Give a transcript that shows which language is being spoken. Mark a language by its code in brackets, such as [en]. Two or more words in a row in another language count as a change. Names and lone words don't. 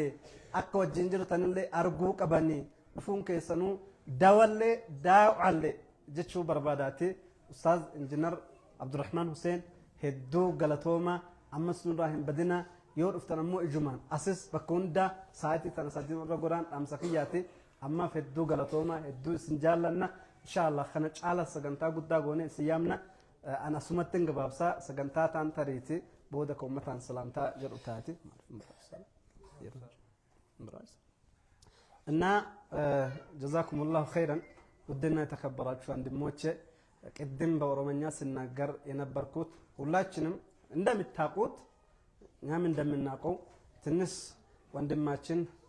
[om] akka wajjin jirtanillee arguu qabanii dhufuun keessanuu dawallee daawallee jechuu barbaadaati Ustaaz Injinar Abdurrahman Hussein hedduu galatooma ammas nurraa hin badina yoo dhuftan ammoo ijumaan asis bakka hunda sa'aatii tana sadii irra goraan dhaamsa kiyyaati ammaaf hedduu galatooma hedduu isin jaallanna inshallah kana caala sagantaa guddaa goone isin yaamna ana sumatti gabaabsaa sagantaa taan tariiti booda ka ummataan salaamtaa jedhu taati [am] እና [ar] جزاكم الله خيرا [am] ውድና የተከበራችሁ ወንድሞቼ ቅድም በኦሮሞኛ ስናገር የነበርኩት ሁላችንም እንደምታውቁት እኛም እንደምናውቀው ትንሽ ወንድማችን